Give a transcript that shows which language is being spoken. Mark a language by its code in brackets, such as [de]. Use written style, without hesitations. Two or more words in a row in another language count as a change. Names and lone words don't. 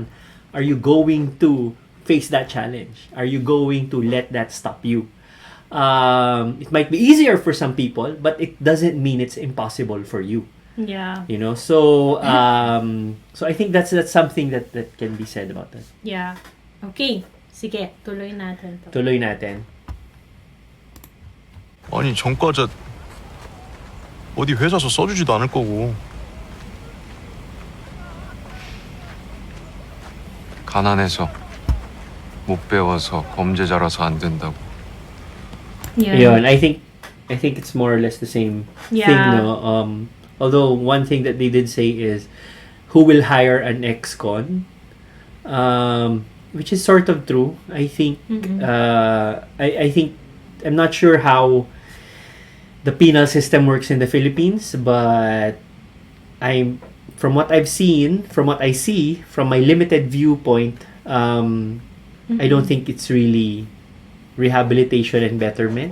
[en] Are you going to face that challenge? Are you going to let that stop you? It might be easier for some people, but it doesn't mean it's impossible for you. Yeah. So I think that's something that can be said about that. Yeah. [tl] Okay. Sige, tuloy natin to. Tuloy natin. [ko] 아니 전과자 어디 회사서 써주지도 않을 거고. 가난해서 못 배워서 범죄자라서 안 된다고. [en] Yeah. Yun, I think it's more or less the same thing, no? Although one thing that they did say is who will hire an ex-con, which is sort of true. I think I think I'm not sure how the penal system works in the Philippines, but from what I've seen, from what I see, from my limited viewpoint, I don't think it's really rehabilitation and betterment.